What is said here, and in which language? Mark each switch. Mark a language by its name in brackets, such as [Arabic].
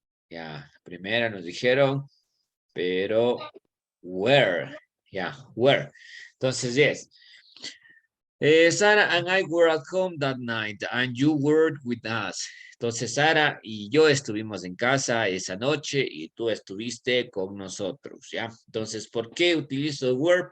[Spanish] Ya, primera nos dijeron, pero were. Ya, were. Entonces, yes. [English] Sarah and I were at home that night and you were with us. [Spanish] Entonces, Sara y yo estuvimos en casa esa noche y tú estuviste con nosotros, ¿ya? Entonces, ¿por qué utilizo were?